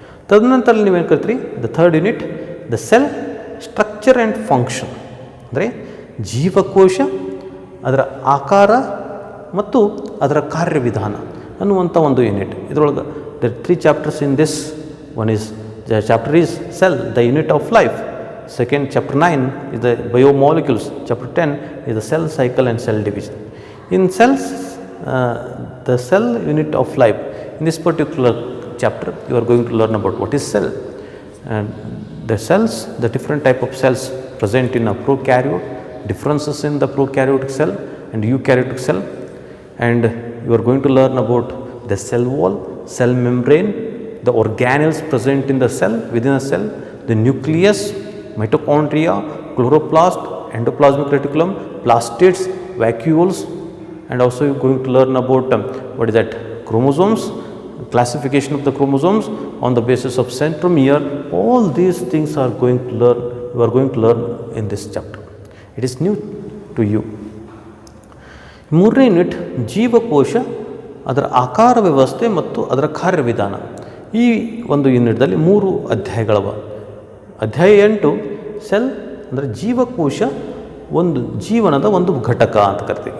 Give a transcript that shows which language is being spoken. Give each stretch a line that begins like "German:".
Kannada: ತದನಂತರ ನೀವೇನು ಕರಿತೀರಿ,
English: the third unit the cell structure and function,
Kannada: ಅಂದರೆ ಜೀವಕೋಶ, ಅದರ ಆಕಾರ ಮತ್ತು ಅದರ ಕಾರ್ಯವಿಧಾನ ಅನ್ನುವಂಥ ಒಂದು ಯೂನಿಟ್. ಇದರೊಳಗೆ
English: The 3 chapters in this. One is the chapter is cell, the unit of life. Second, chapter 9 is the biomolecules. Chapter 10 is the cell cycle and cell division. In cells, the cell unit of life. In this particular chapter, you are going to learn about what is cell. And the cells, the different type of cells present in a prokaryote, differences in the prokaryotic cell and eukaryotic cell. And you are going to learn about the cell wall, cell membrane, the organelles present in the cell, within a cell, the nucleus, mitochondria, chloroplast, endoplasmic reticulum, plastids, vacuoles, and also you are going to learn about what is that, chromosomes, classification of the chromosomes on the basis of centromere. All these things are going to learn, you are going to learn in this chapter. It is new to you.
Kannada: ಮೂರನೇ unit ಜೀವಕೋಶ, ಅದರ ಆಕಾರ ವ್ಯವಸ್ಥೆ ಮತ್ತು ಅದರ ಕಾರ್ಯವಿಧಾನ. ಈ ಒಂದು ಯೂನಿಟ್ದಲ್ಲಿ 3 ಅಧ್ಯಾಯಗಳವ. ಅಧ್ಯಾಯ 8 ಸೆಲ್ ಅಂದರೆ ಜೀವಕೋಶ, ಒಂದು ಜೀವನದ ಒಂದು ಘಟಕ ಅಂತ ಕರಿತೀವಿ.